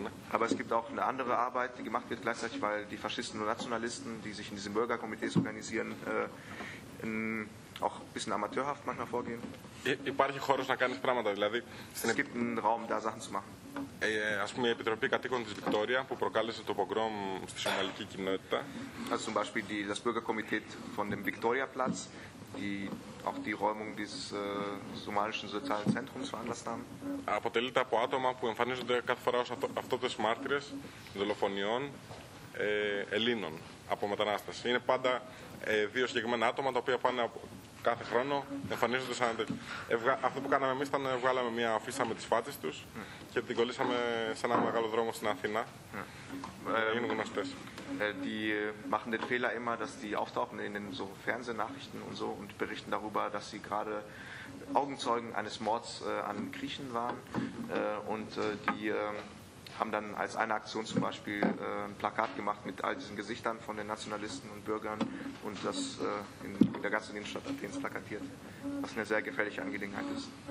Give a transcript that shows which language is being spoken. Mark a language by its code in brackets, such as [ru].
[de] Aber es gibt auch eine andere Arbeit, die gemacht wird gleichzeitig, weil die Faschisten und Nationalisten, die sich in diesen Bürgerkomitees organisieren, in auch ein bisschen amateurhaft manchmal vorgehen. [el] Υπάρχει χώρος να κάνεις πράγματα, δηλαδή. [de] Es gibt einen Raum, da Sachen zu machen. [el] Ας πούμε, η Επιτροπή Κατοίκων της Βικτόρια, που προκάλεσε το πογκρόμ στη σομαλική κοινότητα. [de] Also zum Beispiel die, das Bürgerkomitee von dem Victoria-Platz, auch die Räumung dieses somalischen sozialen Zentrums veranlasst haben. [el] Αποτελείται από άτομα που εμφανίζονται κάθε φορά ως αυτόπτες μάρτυρες δολοφονιών Ελλήνων από μετανάστες. Είναι πάντα δύο συγκεκριμένα άτομα τα οποία πάνε κάθε χρόνο, εμφανίζονται σαν τέτοιο. Αυτό που κάναμε εμείς ήταν βγάλαμε μια αφίσα με τις φάτσες τους και την κολλήσαμε σε ένα μεγάλο δρόμο στην Αθήνα. Είναι γνωστές. [de] Die machen den Fehler immer, dass die auftauchen in den so Fernsehnachrichten und so und berichten darüber, dass sie gerade Augenzeugen eines Mords an Griechen waren. Und die haben dann als eine Aktion zum Beispiel ein Plakat gemacht mit all diesen Gesichtern von den Nationalisten und Bürgern und das in der ganzen Innenstadt Athens plakatiert, was eine sehr gefährliche Angelegenheit ist.